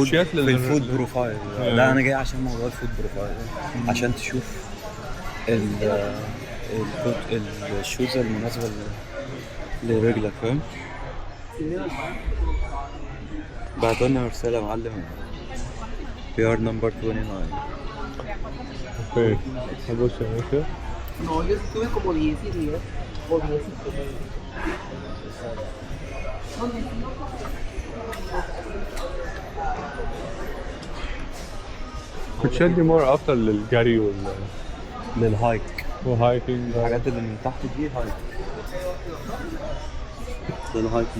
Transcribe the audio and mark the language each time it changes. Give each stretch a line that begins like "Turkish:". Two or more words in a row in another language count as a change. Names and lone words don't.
Arabic: كوتشيات في
English: foot profile.
Arabic: لا انا جاي عشان موضوع
English: foot profile,
Arabic: عشان تشوف الشوزه المناسبه لرجلك، فاهم؟ بعتوا لنا رساله يا معلم.
English: We are number 29.
Arabic: اوكي بص هنا.
Spanish: No, yo estuve como 10 y 10 o 10 y 10.
Arabic: كوتشيات دي مور افضل للجري للهايك. والهايكنج. الحاجات اللي من تحت دي هايك. للهايكنج.